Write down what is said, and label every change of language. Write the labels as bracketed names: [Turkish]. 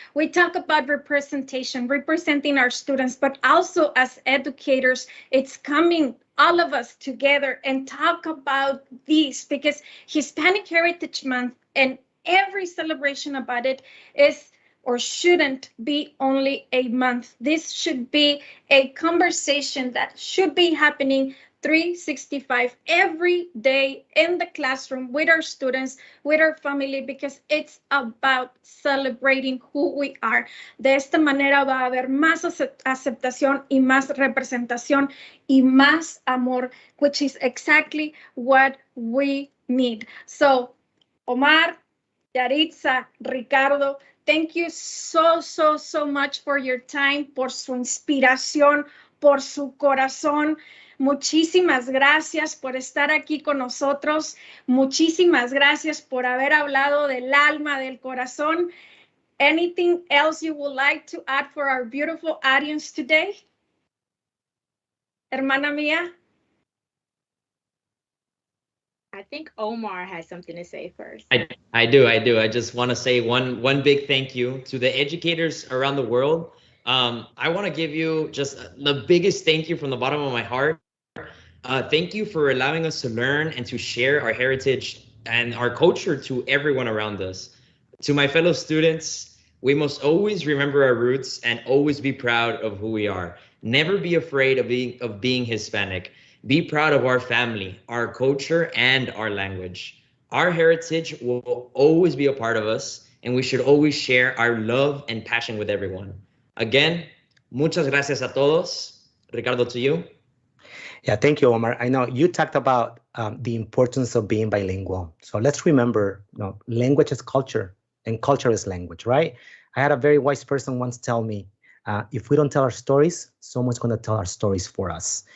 [English] We talk about representation, representing our students, but also as educators, it's coming all of us together and talk about this, because Hispanic Heritage Month and every celebration about it is or shouldn't be only a month. This should be a conversation that should be happening 365 every day in the classroom with our students, with our family, because it's about celebrating who we are. [Spanish] De esta manera va a haber más aceptación y más representación y más amor, [English] which is exactly what we need. So, Omar, Yaritza, Ricardo, thank you so much for your time, [Spanish] por su inspiración, por su corazón. Muchísimas gracias por estar aquí con nosotros. Muchísimas gracias por haber hablado del alma, del corazón. [English] Anything else you would like to add for our beautiful audience today? [Spanish] Hermana mía? [English] I think Omar has something to say first. I do. I just want to say one big thank you to the educators around the world. I want to give you just the biggest thank you from the bottom of my heart. Thank you for allowing us to learn and to share our heritage and our culture to everyone around us. To my fellow students, we must always remember our roots and always be proud of who we are. Never be afraid of being Hispanic. Be proud of our family, our culture, and our language. Our heritage will always be a part of us, and we should always share our love and passion with everyone. Again, [Spanish] muchas gracias a todos. [English] Ricardo, to you. Yeah, thank you, Omar. I know you talked about the importance of being bilingual. So let's remember, language is culture and culture is language, right? I had a very wise person once tell me, if we don't tell our stories, someone's going to tell our stories for us.